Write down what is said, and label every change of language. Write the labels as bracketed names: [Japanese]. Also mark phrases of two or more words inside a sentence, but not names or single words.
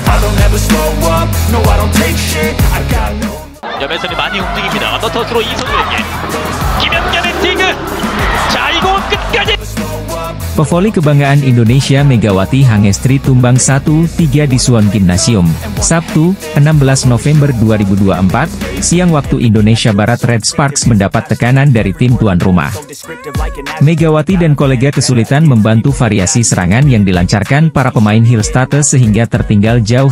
[English] don't ever slow up, no I don't take shit, I got no. [Korean] 옆에서는 많이 움직입니다. 언더터스로 이성우에게 김연경의 디그. 자, 이거 끝까지. [Indonesian] Pevoli kebanggaan Indonesia Megawati Hangestri tumbang 1-3 di Suwon Gymnasium, Sabtu, 16 November 2024, siang waktu Indonesia Barat. Red Sparks mendapat tekanan dari tim tuan rumah. Megawati dan kolega kesulitan membantu variasi serangan yang dilancarkan para pemain Hillstate sehingga tertinggal jauh.